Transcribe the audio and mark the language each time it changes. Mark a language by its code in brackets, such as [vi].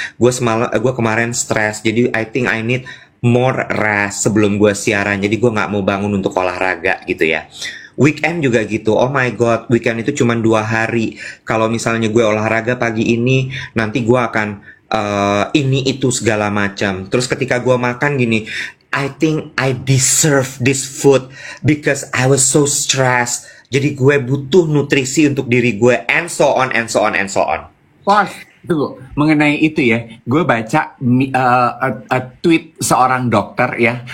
[id] Gue kemarin stres, jadi [en] I think I need more rest [id] sebelum gue siaran. Jadi gue nggak mau bangun untuk olahraga gitu ya. Weekend juga gitu. [en] Oh my god, [id] weekend itu cuma 2 hari. Kalau misalnya gue olahraga pagi ini, nanti gue akan ini itu segala macam. Terus ketika gue makan gini, [en] I think I deserve this food because I was so stressed. [id] Jadi gue butuh nutrisi untuk diri gue, [en] and so on, and so on, [id] and so on. [en] Pause. [id] Tunggu, mengenai itu ya, gue baca tweet seorang dokter ya.